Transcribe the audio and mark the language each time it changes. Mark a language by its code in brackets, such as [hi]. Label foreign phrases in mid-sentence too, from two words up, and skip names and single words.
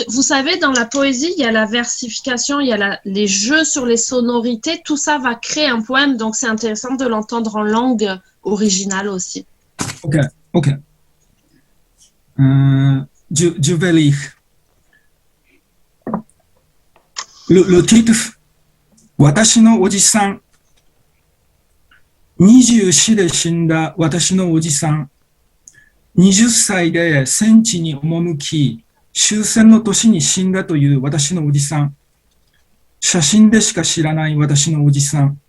[fr] Vous savez, dans la poésie, il y a la versification, il y a les jeux sur les sonorités. Tout ça va créer un poème, donc c'est intéressant de l'entendre en langue originale aussi. Ok. Je vais lire. Le titre, [ja] 私のおじさん. 24で死んだ私のおじさん。20歳で戦地に赴き、終戦の年に死んだという私のおじさん。写真でしか知らない私のおじさん。